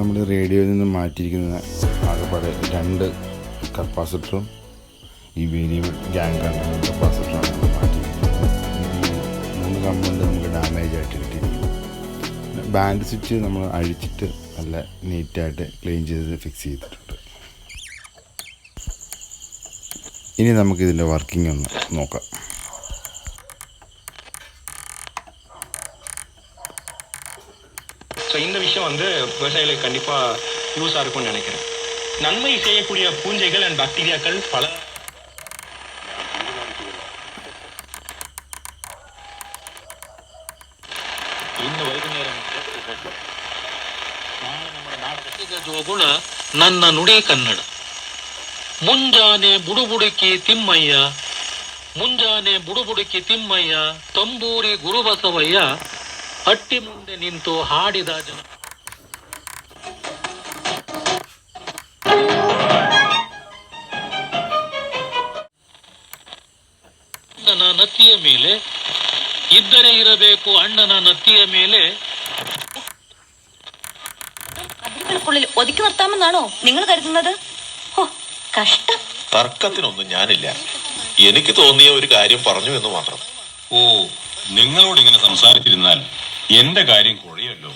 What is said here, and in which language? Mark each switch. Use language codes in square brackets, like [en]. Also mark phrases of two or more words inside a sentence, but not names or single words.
[ml] റേഡിയോയിൽ നിന്ന് മാറ്റിയിരിക്കുന്ന ആകെപ്പാടെ 2 കപ്പാസിറ്ററും ഈ വേരിയം ഗ്യാങ് കപ്പാസിറ്ററാണ് നമ്മൾ മാറ്റിയിരിക്കുന്നത്. ഈ 3 കമ്പൗണ്ട് നമുക്ക് ഡാമേജ് ആയിട്ട് കിട്ടിയിരിക്കുന്നു. ബാൻഡ് സ്വിച്ച് നമ്മൾ അഴിച്ചിട്ട് നല്ല നീറ്റായിട്ട് ക്ലീൻ ചെയ്ത് ഫിക്സ് ചെയ്തിട്ടുണ്ട്. ഇനി നമുക്കിതിൻ്റെ വർക്കിംഗ് ഒന്ന് നോക്കാം. [ta] ஸோ இந்த விஷயம் விவசாயிகளுக்கு கண்டிப்பாக யூஸாக இருக்கும்னு நினைக்கிறேன். நன்மை செய்யக்கூடிய பூஞ்சைகள் அண்ட் பாக்டீரியாக்கள் பல [kn] ಇನ್ನು ವೈದ್ಯರ ನಮ್ಮ ನಾಟಕದ ಜೋಗುಳ ನನ್ನ ನುಡಿ ಕನ್ನಡ. ಮುಂಜಾನೆ ಬುಡುಬುಡುಕಿ ತಿಮ್ಮಯ್ಯ, ಮುಂಜಾನೆ ಬುಡುಬುಡುಕಿ ತಿಮ್ಮಯ್ಯ, ತಂಬೂರಿ ಗುರುಬಸವಯ್ಯ, ಹಟ್ಟಿ ಮುಂದೆ ನಿಂತು ಹಾಡಿದ ಜನ. ಅಣ್ಣನ ನತ್ತಿಯ ಮೇಲೆ ಇದ್ದರೆ ಇರಬೇಕು, ಅಣ್ಣನ ನತ್ತಿಯ ಮೇಲೆ. [ml] അതിനുള്ളിൽ ഒതുക്കി നിർത്താമെന്നാണോ നിങ്ങൾ കരുതുന്നത്? കഷ്ടം. തർക്കത്തിനൊന്നും ഞാനില്ല. എനിക്ക് തോന്നിയ ഒരു കാര്യം പറഞ്ഞു എന്ന് മാത്രം. ഓ, നിങ്ങളോട് ഇങ്ങനെ സംസാരിച്ചിരുന്നാൽ എന്റെ കാര്യം കുഴയല്ലോ.